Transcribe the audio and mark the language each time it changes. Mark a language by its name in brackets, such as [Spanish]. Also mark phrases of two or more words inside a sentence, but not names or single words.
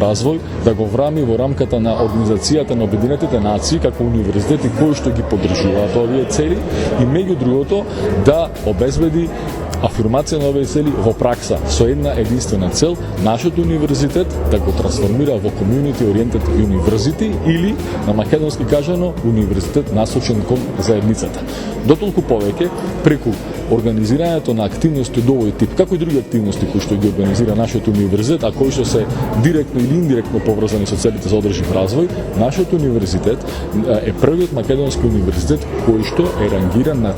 [Macedonian] развој, да го врами во рамката на Организацијата на Обединетите нации како универзитети кои што ги поддржуваат овие цели и меѓу другото да обезбеди афирмација на овие цели во пракса со една единствена цел, нашиот универзитет да го трансформира во [English] community oriented university [Macedonian] или на македонски кажано универзитет насочен кон заедницата. Дотолку повеќе преку организирањето на активности од овој тип, како и други активности кои што ги организира нашиот универзитет, а кои што се директно или индиректно поврзани со целите за одржлив развој, нашиот универзитет е првиот македонски универзитет кој што е рангиран на